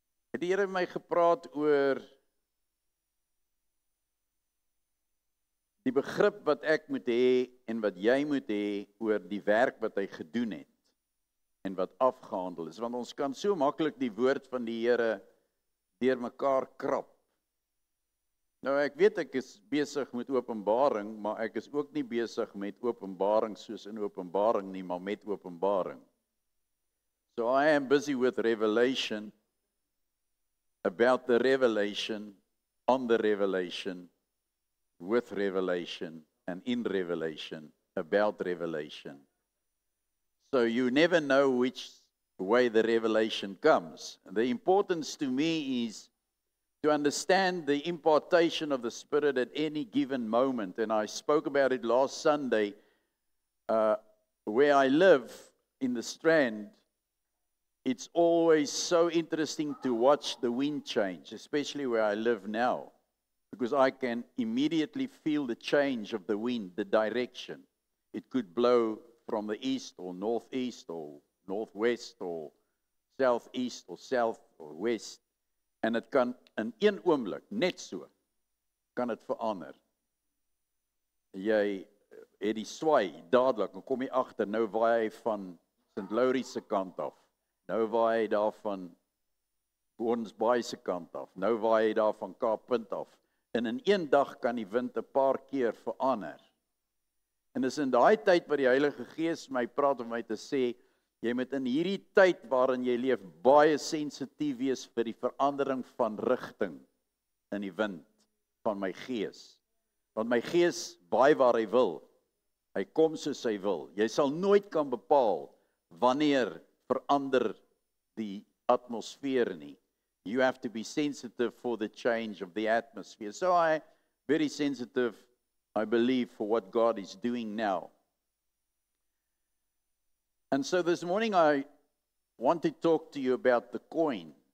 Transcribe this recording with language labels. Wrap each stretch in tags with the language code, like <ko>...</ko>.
<af>Het die Here met my gepraat oor die begrip wat ek moet hê en wat jy moet hê oor die werk wat hy gedoen het en wat afgehandel is. Want ons kan so maklik die woord van die Here deurmekaar krap. Nou ek weet ek is besig met openbaring, maar ek is ook nie besig met openbaring soos in openbaring nie, maar met openbaring.</af> <en>So I am busy with revelation, about the revelation, on the revelation, with revelation, and in revelation, about revelation. So you never know which way the revelation comes. The importance to me is to understand the impartation of the Spirit at any given moment. And I spoke about it last Sunday, where I live in the Strand. It's always so interesting to watch the wind change, especially where I live now, because I can immediately feel the change of the wind, the direction. It could blow from the east or northeast or northwest or southeast or south or west.</en> <af>En dit kan in een oomblik, net so, kan dit verander. Jy het die swaai dadelik, dan kom jy agter, nou waai hy van St. Laurie se kant af. Nou waai hy daar van Gordons Bay se kant af. Nou waai hy daar van Kaappunt af. En in een dag kan die wind 'n paar keer verander. En dis in daai tyd wat die Heilige Gees my praat om my te sê, jy moet in hierdie tyd waarin jy leef baie sensitief wees vir die verandering van rigting in die wind van my gees. Want my gees baie waar hy wil. Hy kom soos hy wil. Jy sal nooit kan bepaal wanneer verander die atmosfeer nie.</af> <en>You have to be sensitive for the change of the atmosphere. So I'm very sensitive, I believe, for what God is doing now. And so this morning I want to talk to you about the coin.</en>